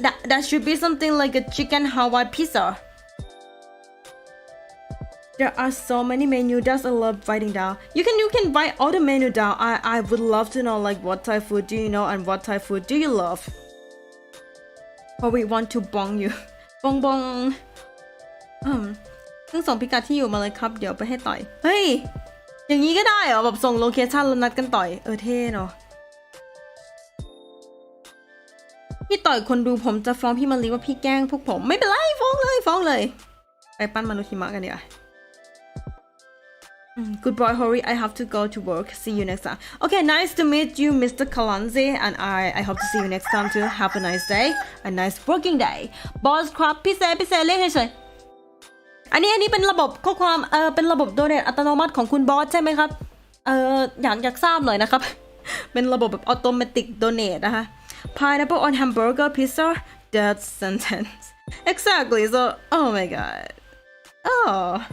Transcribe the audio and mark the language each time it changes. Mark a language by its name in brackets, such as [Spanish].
[English] That should be something like a chicken Hawaii pizza. There are so many menus that I love writing down. You can write all the menu down. I would love to know like what Thai food do you know and what Thai food do you love. Or we want to bong you. [Thai] bong ซึ่งส่งพิกัดที่อยู่มาเลยครับเดี๋ยวไปให้ต่อยเฮ้ยอย่างนี้ก็ได้เหรอแบบส่งโลเคชั่นแล้วนัดกันต่อยเท่เนาะพี่ต่อยคนดูผมจะฟ้องพี่มะลิว่าพี่แกล้งพวกผมไม่เป็นไรฟ้องเลยไปปั้นมนุษย์หิมะกันเดี๋ยว [English] Goodbye, HØRI. I have to go to work. See you next time. Okay, nice to meet you, Mr. Kalanzi, and I hope to see you next time too. Have a nice day, a nice working day. [Thai] Boss ครับพี่เซเรียกเฉยๆอันนี้เป็นระบบข้อความเป็นระบบโดเนทอัตโนมัติของคุณบอสใช่ไหมครับอยากทราบหน่อยนะครับ เป็นระบบแบบออโตเมติกโดเนทนะคะ [English] Pineapple on hamburger pizza. That sentence. Exactly. So, oh my god. Oh.